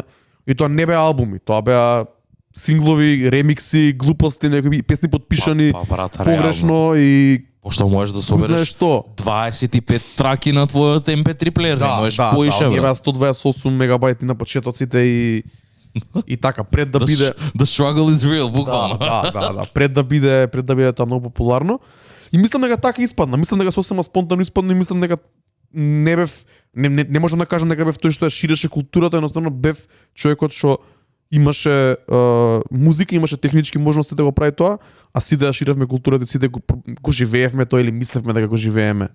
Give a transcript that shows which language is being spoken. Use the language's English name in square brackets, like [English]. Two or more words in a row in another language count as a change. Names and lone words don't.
[Macedonian] И тоа не беа албуми, тоа беа синглови, ремикси, глупости, некои песни подпишани погрешно и пошто можеш да собереш 25 траки на твојот MP3 плеер, не можеш поише. Да, беа 128 мегабајти на почетоците и така пред да биде [English] the struggle is real буквално. [Macedonian] Да, пред да биде тоа многу популарно. И мислам дека така испадна, мислам дека сосема спонтано испадна и мислам дека не можам да кажам дека бев тој што ја ширеше културата, едноставно бев човекот што имаше музика, имаше технички можности да го прави тоа, а сите да ширевме културата, сите го живеевме тоа или мислевме дека го живееме.